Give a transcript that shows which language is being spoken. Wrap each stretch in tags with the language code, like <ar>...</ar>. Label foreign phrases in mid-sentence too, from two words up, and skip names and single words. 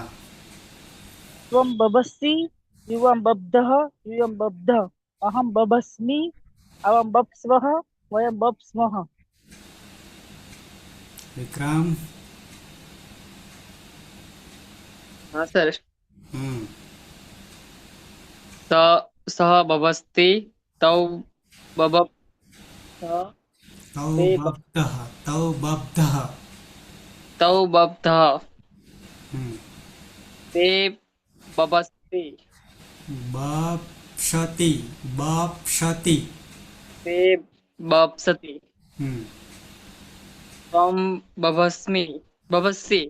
<sa>ત્વમ બભસ્સી યુવામ બબ્ધઃ યુયમ બબ્ધઃ અહમ બભસ્મી આવામ બપ્સ્વઃ વયમ બપ્સ્મઃ.</sa> <gu>વિક્રમ.</gu> <hi>हाँ सर. હમ</hi> <sa>स सह बभस्ति तौ बभप તૌ ते બબ્ધઃ. તૌ બબ્ધઃ. तौ बब्धः હમ ते बभस्ति બપ્શતિ. બપ્શતિ. ते बप्सति હમ त्वं बभस्सि</sa>